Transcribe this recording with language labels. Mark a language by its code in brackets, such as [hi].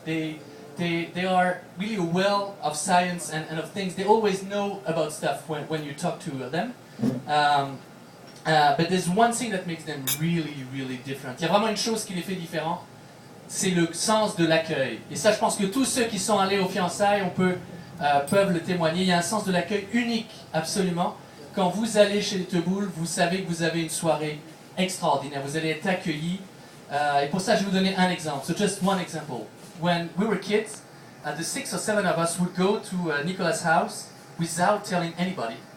[en] They are really a well of science and of things. They always know about stuff when you talk to them. But there's one thing that makes them really, really different. [fr] Il y a vraiment une chose qui les fait différents, c'est le sens de l'accueil. Et ça, je pense que tous ceux qui sont allés aux fiançailles, peuvent le témoigner. Il y a un sens de l'accueil unique, absolument. Quand vous allez chez les Tebboul, vous savez que vous avez une soirée extraordinaire. Vous allez être accueillis. Et pour ça, je vais vous donner un exemple. [en] So just one example. When we were kids, the 6 or 7 of us would go to Nicolas' house without telling anybody.